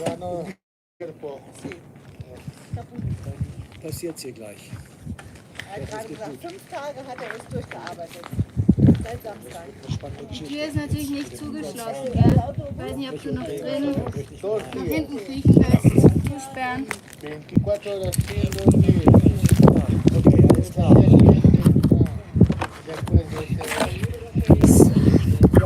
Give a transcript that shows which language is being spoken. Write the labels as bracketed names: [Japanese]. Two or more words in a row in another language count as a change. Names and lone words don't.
[German] Passiert's hier gleich. Er hat gerade gesagt, 5 Tage hat er uns durchgearbeitet. Seit Samstag. Die Tür ist natürlich nicht zugeschlossen, gell? Ich weiß nicht, ob du noch drin nach hinten kriechen willst. Zusperren. [Spanish] 24 horas sin dormir. [German] Okay, alles klar. [Spanish] Después de ese